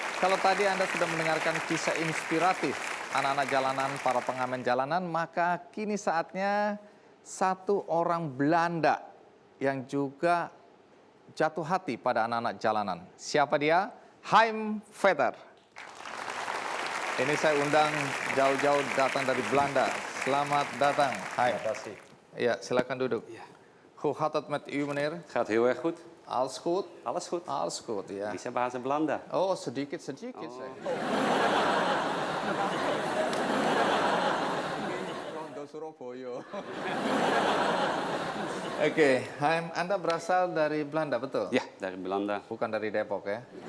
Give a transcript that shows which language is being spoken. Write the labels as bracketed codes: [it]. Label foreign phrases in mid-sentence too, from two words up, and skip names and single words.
[id] kalau tadi Anda sudah mendengarkan kisah inspiratif anak-anak jalanan, para pengamen jalanan, maka kini saatnya satu orang Belanda yang juga jatuh hati pada anak-anak jalanan. Siapa dia? Hein Vetter. Ini saya undang jauh-jauh datang dari Belanda. Selamat datang, Hein. Terima kasih. Ya, silakan duduk. [nl] Hoe gaat het met u, meneer? Gaat heel erg goed. Alles goed? Alles goed. Alles goed, ja. [id] Bisa bahasa Belanda. Oh, sedikit-sedikit. Saya. Rondo Surabaya. Oke, Hein, Anda berasal dari Belanda, betul? Ya, dari Belanda. Bukan dari Depok, ya?